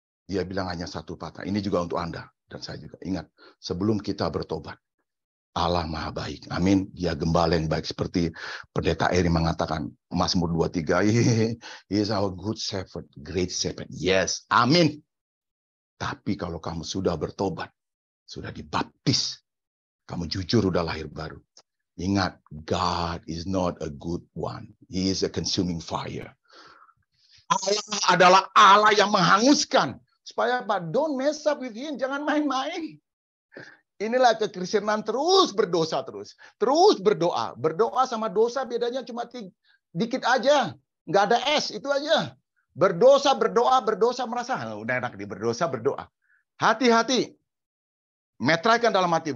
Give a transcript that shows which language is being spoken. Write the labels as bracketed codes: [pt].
[id] Dia bilang hanya satu patah. Ini juga untuk Anda. Dan saya juga ingat, sebelum kita bertobat, Allah Maha Baik. Amin. Dia gembala yang baik. Seperti pendeta Eri mengatakan, Mazmur 23, [en] He is our good shepherd, great shepherd. Yes, amin. [id] Tapi kalau kamu sudah bertobat, sudah dibaptis, kamu jujur udah lahir baru. Ingat, [en] God is not a good one. He is a consuming fire. [id] Allah adalah Allah yang menghanguskan. Supaya apa? [en] Don't mess up with him. [id] Jangan main-main. Inilah kekristenan, terus berdosa terus. Terus berdoa. Berdoa sama dosa bedanya cuma dikit aja. Nggak ada S, itu aja. Berdosa, berdoa, berdosa, merasa udah enak di berdosa, berdoa. Hati-hati. Metraikan dalam hati.